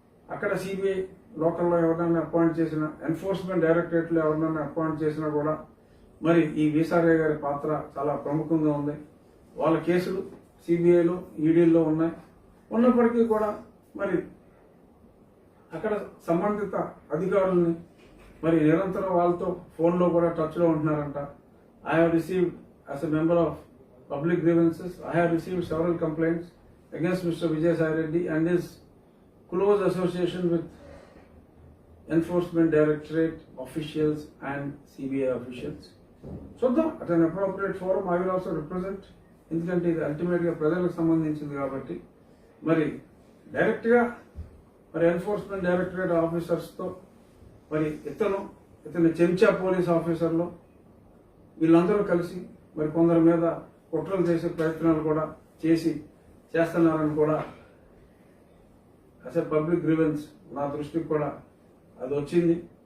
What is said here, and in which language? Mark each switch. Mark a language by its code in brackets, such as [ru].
[te] అక్కడ సిబిఐ లోకల్లో ఎవరినైనా అపాయింట్ చేసిన, ఎన్ఫోర్స్మెంట్ డైరెక్టరేట్లో ఎవరినైనా అపాయింట్ చేసినా కూడా మరి ఈ వీసారయ్య గారి పాత్ర చాలా ప్రముఖంగా ఉంది. వాళ్ళ కేసులు సిబిఐలో ఈడీల్లో ఉన్నాయి. ఉన్నప్పటికీ కూడా మరి అక్కడ సంబంధిత అధికారుల్ని మరి నిరంతరం వాళ్ళతో ఫోన్లో కూడా టచ్లో ఉంటున్నారంట. [en] I have received, as a member of public grievances, I have received several complaints against Mr. Vijay Sai Reddy and his close association with Enforcement Directorate officials and CBI officials. So, at an appropriate forum, I will also represent, [te] ఎందుకంటే ఇది అల్టిమేట్గా ప్రజలకు సంబంధించింది కాబట్టి మరి డైరెక్ట్గా మరి enforcement directorate ఆఫీసర్స్తో మరి ఇతను చెంచా పోలీస్ ఆఫీసర్లు వీళ్ళందరూ కలిసి మరి కొందరి మీద కుట్రలు చేసే ప్రయత్నాలు కూడా చేస్తున్నారని కూడా అసలు పబ్లిక్ గ్రీవెన్స్ నా దృష్టికి కూడా అది వచ్చింది.